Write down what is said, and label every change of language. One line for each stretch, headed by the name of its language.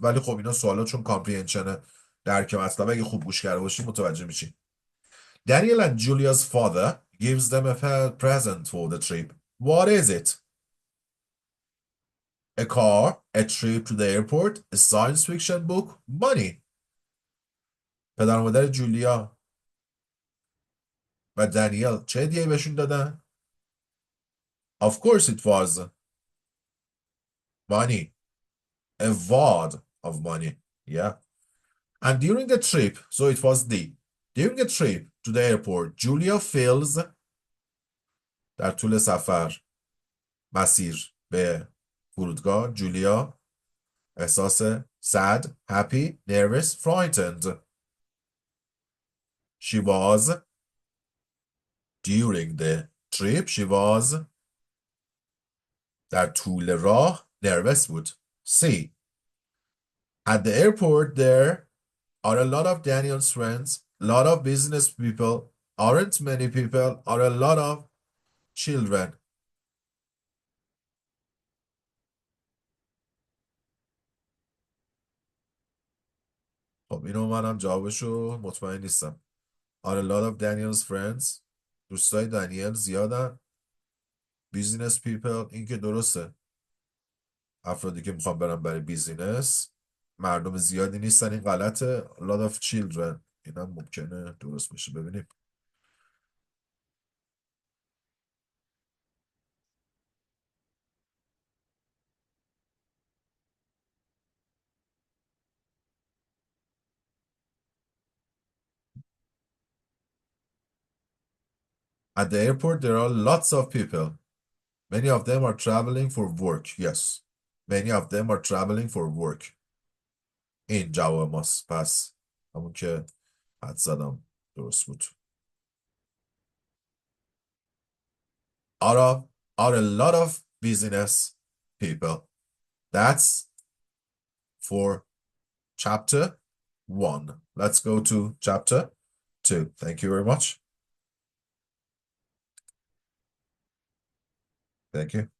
Persian: ولی خب اینا سوالا چون کامپریهنشن درک مطلب اگه خوب گوش کرده باشید متوجه میشین.
English: Daniel and Julia's father gives them a present for the trip. What is it? A car, a trip to the airport, a science fiction book, money.
Persian: پدر و مادر جولیا و دانیل چه هدیه‌ای بهشون دادن؟
English: Of course it was money. A wad of money. Yeah. And during the trip, so it was during the trip to the airport, Julia feels
Persian: در طول سفر مسیر به فرودگاه جولیا احساس
English: sad, happy, nervous, frightened. She was during the trip, she was
Persian: در طول راه
English: nervous
Persian: بود.
English: C. At the airport there are a lot of Daniel's friends, a lot of business people, aren't many people, are a lot of children.
Persian: خب اینو منم جوابشو مطمئن نیستم.
English: Are a lot of Daniel's friends.
Persian: دوستای دانیل زیادن.
English: Business people.
Persian: این که درسته. افرادی که میخوان برن برای بیزینس مردم زیادی نیستن. این غلطه.
English: A lot of children.
Persian: اینم ممکنه درست بشه. ببینیم.
English: At the airport there are lots of people. Many of them are traveling for work. Yes. Many of them are traveling for work.
Persian: این جواب ماست. پس همون که حد زدم درست بود.
English: Are a lot of business people. That's for chapter 1. Let's go to chapter 2. Thank you very much. Thank you.